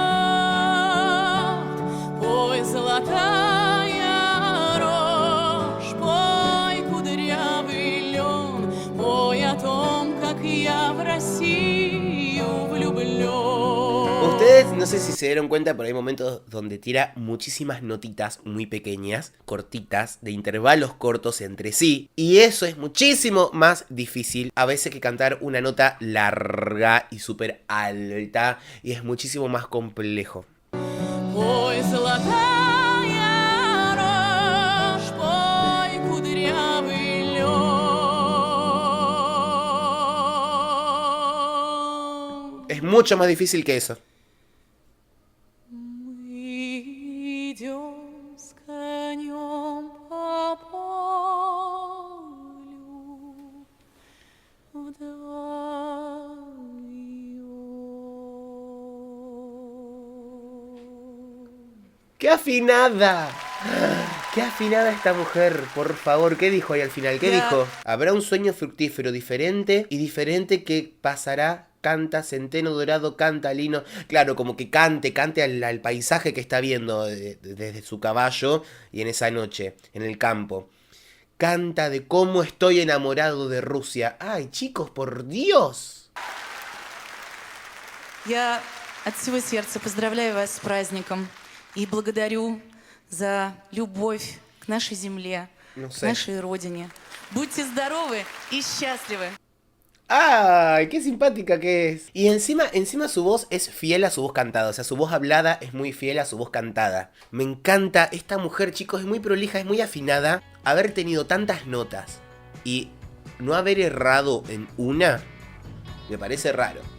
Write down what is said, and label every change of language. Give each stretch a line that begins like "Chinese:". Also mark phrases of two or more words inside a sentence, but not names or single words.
Russian: Пой, золотая рожь, пой, кудрявый лен, пой о том, как я в Россию влюблен.
Spanish: Ustedes no sé si se dieron cuenta, pero hay momentos donde tira muchísimas notitas muy pequeñas, cortitas, de intervalos cortos entre sí. Y eso es muchísimo más difícil a veces que cantar una nota larga y súper alta. Y es muchísimo más complejo.
Russian: Пой, золотая рожь, пой, кудрявый лен.
Spanish: Es mucho más difícil que eso.
Russian: Мы идем с конем по полю вдвоем.
Spanish: ¡Qué afinada! ¡Qué afinada esta mujer! Por favor, ¿qué dijo ahí al final? ¿Qué dijo? Habrá un sueño fructífero diferente y diferente que pasará. Canta centeno dorado, canta lino. Claro, como que cante al paisaje que está viendo desde su caballo y en esa noche, en el campo. Canta de cómo estoy enamorado de Rusia. ¡Ay, chicos, por Dios!
Russian: Я от всего сердца поздравляю вас с праздником и благодарю за любовь к нашей земле,
Spanish: No
Russian: к
Spanish: sé.
Russian: нашей родине. Будьте здоровы и счастливы!
Spanish: ¡Ay, qué simpática que es! Y encima su voz es fiel a su voz cantada. O sea, su voz hablada es muy fiel a su voz cantada. Me encanta esta mujer, chicos. Es muy prolija, es muy afinada. Haber tenido tantas notas y no haber errado en una, me parece raro.